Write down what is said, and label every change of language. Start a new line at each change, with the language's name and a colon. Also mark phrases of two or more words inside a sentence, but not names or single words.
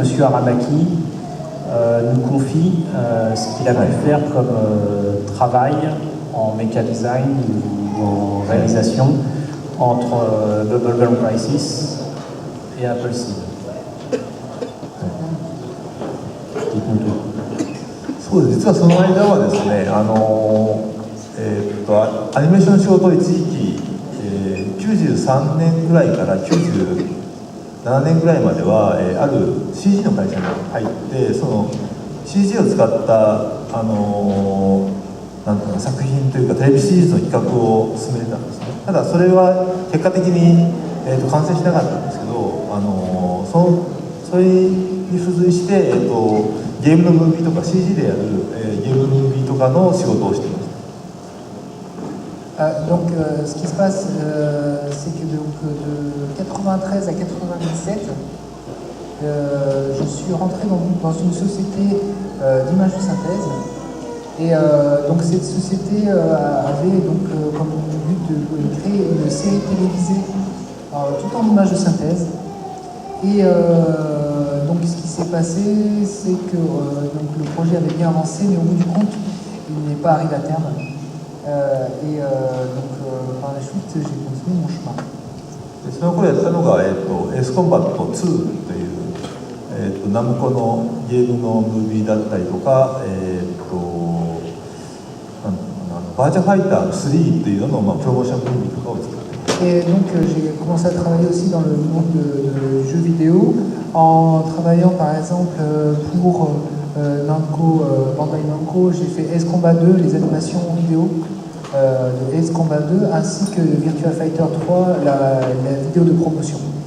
French: Aramaki nous confie ce qu'il a pu faire comme travail en méca design ou en réalisation entre Bubblegum Crisis et Appleseed. Dites-nous tout.
Japanese: そうです。実はその間はですね、アニメーションの仕事を一時期、93年ぐらいから97年ぐらいまでは、ある CG の会社に入って、その CG を使ったなんていうか作品というかテレビシリーズの企画を進めてたんですね。ただそれは結果的に、完成しなかったんですけど、それに付随して、ゲームのムービーとか CG でやる、ゲームのムービーとかの仕事をしていました。
French: Ce qui se passe, c'est que donc, de 93 à 97, je suis rentré dans une société d'image de synthèse. Et donc cette société avait donc, comme but de créer une série télévisée tout en image de synthèse. Et donc ce qui s'est passé, c'est que donc, le projet avait bien avancé, mais au bout du compte, il n'est pas arrivé à terme. Par la suite, j'ai continué mon chemin.
Japanese: その頃やったのが、エースコンバット2という、ナムコのゲームのムービーだったりとか、バーチャファイター3というのの、プロモーションムービーとかを作って。
French: Et donc j'ai commencé à travailler aussi dans le monde de jeux vidéo en travaillant par exemple pour Namco, Bandai Namco. J'ai fait Ace Combat 2, les animations vidéo de Ace Combat 2 ainsi que Virtua Fighter 3, la vidéo de promotion.